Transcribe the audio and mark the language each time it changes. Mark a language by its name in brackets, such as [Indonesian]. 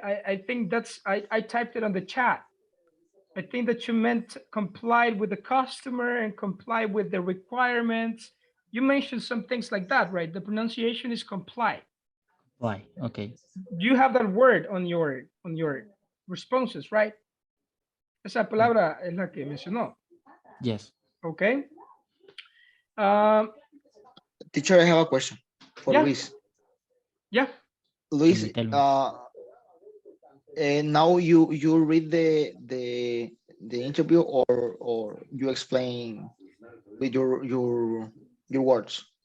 [English] I think I typed it on the chat. I think that you meant complied with the customer and comply with the requirements. You mentioned some things like that, right? The pronunciation is comply. Why? Okay. You have that word on your responses, right? [Spanish] Esa palabra es la que mencionó. [English] Yes. Okay. Um, Teacher, I have a question for Yeah. Luis. yeah. Luis, Tell me. and now you read the interview or you explain with your words.